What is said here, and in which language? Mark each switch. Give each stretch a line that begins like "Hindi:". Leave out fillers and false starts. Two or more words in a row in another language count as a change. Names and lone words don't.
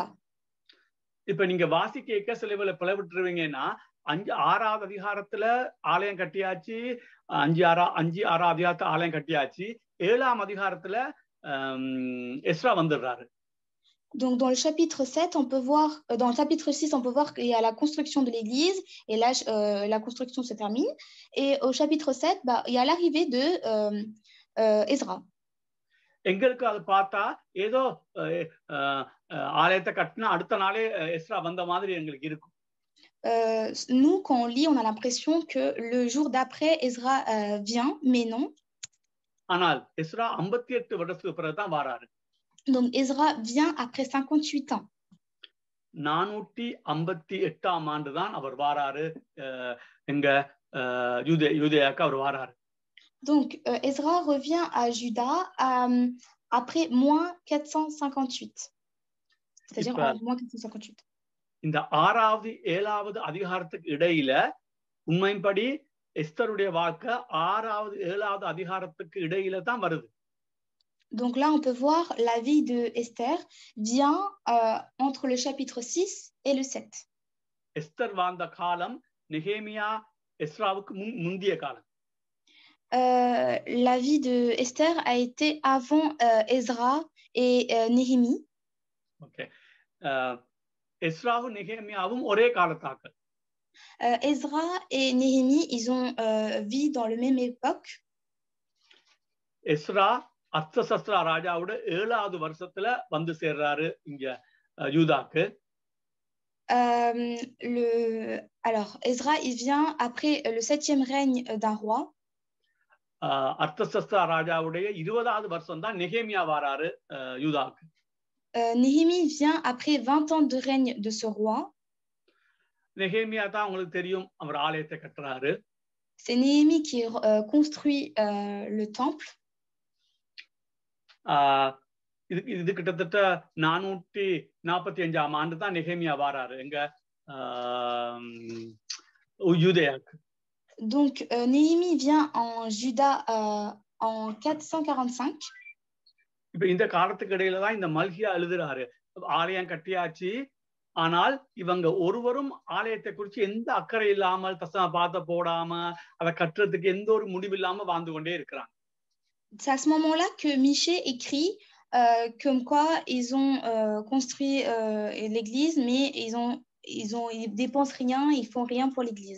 Tamil: இப்ப நீங்க வாசிக்க சில வேளை பிளவிட்டுருவீங்கன்னா 6ஆவது அதிகாரத்துல ஆலயம் கட்டியாச்சு, 5-6 அதிகாரத்துல ஆலயம் கட்டியாச்சு, 7ஆம் அதிகாரத்துல எஸ்ரா வந்துடுறாரு.
French: Donc dans le chapitre 7, on peut voir, dans le chapitre 6, on peut voir qu'il y a la construction de l'église, et là, la construction se termine. Et au chapitre 7, il y a l'arrivée de Ezra.
Tamil: எங்களுக்கு அது பார்த்தா ஏதோ ஆலயத்தை கட்டினா அடுத்த நாளே எஸ்ரா வந்த மாதிரி எங்களுக்கு இருக்கும்.
French: Nous, quand on lit, on a l'impression que le jour d'après, Ezra vient, mais non.
Tamil: ஆனால் எஸ்ரா 58 வருஷத்துக்கு பிறகுதான் வராரு.
French: Donc Ezra vient après 58 ans.
Tamil: 458ஆம் ஆண்டு தான் அவர் வாராரு, எங்க யூதேயாக்கு அவர் வாராரு.
French: Donc Ezra revient à Juda après moins 458. C'est-à-dire en moins 458.
Tamil: இந்த 6வது 7வது அதிகாரத்துக்கு இடையில உண்மையின்படி எஸ்தருடைய வாழ்க்கை 6வது 7வது அதிகாரத்துக்கு இடையில தான் வருது.
French: Donc là, on peut voir la vie de Esther vient entre le chapitre 6 et le 7.
Tamil: எஸ்தர் வாழ்ந்த காலம் நெகேமியா எஸ்ராவுக்கு முந்திய காலம்.
French: La vie de Esther a été avant Ezra et Néhémie. Okay.
Tamil: எஸ்ராவும் நெகேமியாவும் ஒரே காலத்தாக்கள்.
French: Ezra et Néhémie, ils ont vécu dans le même époque.
Tamil: எஸ்ரா அர்த்தசஸ்திரா ராஜாவோட 7வது வருஷத்துல வந்து சேர்றாரு இங்க யூதாக்கு.
French: Alors, Ezra, il vient après le 7e règne d'un roi.
Tamil: அர்த்தசஸ்திரா ராஜாவுடைய 20வது வருஷம் தான் நெகேமியா வராரு யூதாக்கு.
French: Néhémie vient après 20 ans de règne de ce roi.
Tamil: நெகேமியா தான் உங்களுக்கு தெரியும், அவர் ஆலயத்தை கட்டுறாரு.
French: C'est Néhémie qui construit le temple.
Tamil: இது கிட்டத்தட்ட 445ஆம் ஆண்டு தான் நெகேமியா வராரு எங்க யூதேயாக்கு.
French: Donc Néhémie vient en Juda en 445.
Tamil: இப்ப இந்த காலத்துக்கு இடையில தான் இந்த மல்கியா எழுதுறாரு, ஆலயம் கட்டியாச்சு, ஆனால் இவங்க ஒருவரும் ஆலயத்தை குறித்து எந்த அக்கறை இல்லாமல் தசம பாத போடாம அதை கட்டுறதுக்கு எந்த ஒரு முடிவு இல்லாம வாழ்ந்து கொண்டே இருக்கிறாங்க.
French: C'est à ce moment-là que Michée écrit comme quoi ils ont construit l'église, mais ils dépensent rien, ils font rien pour l'église.